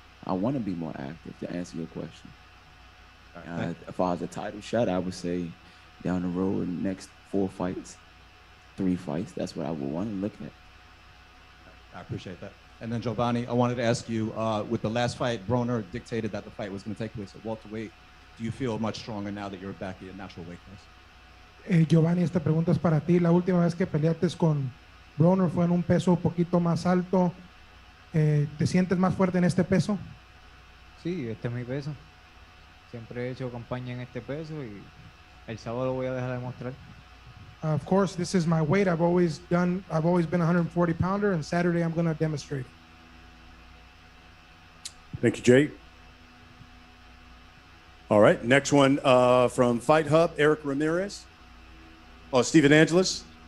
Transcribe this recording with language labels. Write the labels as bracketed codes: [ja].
[en] I want to be more active, to answer your question. If I was a title shot, I would say down the road, next 4 fights, 3 fights, that's what I would want to look at. I appreciate that. And then Giovanni, I wanted to ask you, with the last fight, Broner dictated that the fight was going to take place at welterweight. Do you feel much stronger now that you're back at your natural weight class? [es] Giovanni, esta pregunta es para ti. La última vez que peleaste con Broner fue en un peso un poquito más alto. ¿Te sientes más fuerte en este peso? Sí, este es mi peso. Siempre he hecho campaña en este peso y el sábado lo voy a dejar demostrar. [en] Of course, this is my weight. I've always been a 140 pounder, and Saturday I'm going to demonstrate. Thank you, Jake. All right, next one from Fight Hub, Eric Ramirez. Oh, Stephen Angeles.